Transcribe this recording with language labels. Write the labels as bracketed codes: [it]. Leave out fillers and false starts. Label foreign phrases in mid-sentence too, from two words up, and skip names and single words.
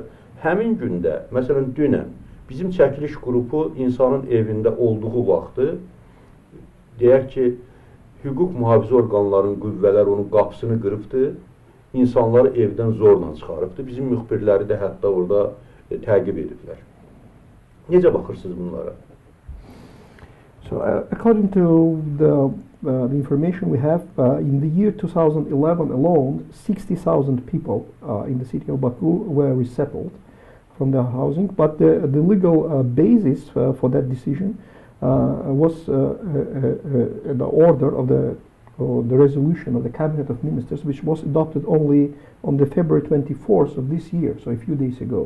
[az] Həmin gündə, məsələn, dünən bizim çəkiliş qrupu insanın evində olduğu vaxtı deyək ki, hüquq mühafizə orqanlarının qüvvələr onun qapısını qırıbdı, insanları evdən zorla çıxarıbdı. Bizim müxbirləri də hətta orada təqib ediblər. Necə baxırsınız bunlara? [en] So, according to the information we have, in the year 2011 alone, 60,000 people in the city of Baku were resettled from their housing, but the legal basis for that decision was the order of the resolution of the Cabinet of Ministers, which was adopted only on the February 24th of this year, so a few days ago.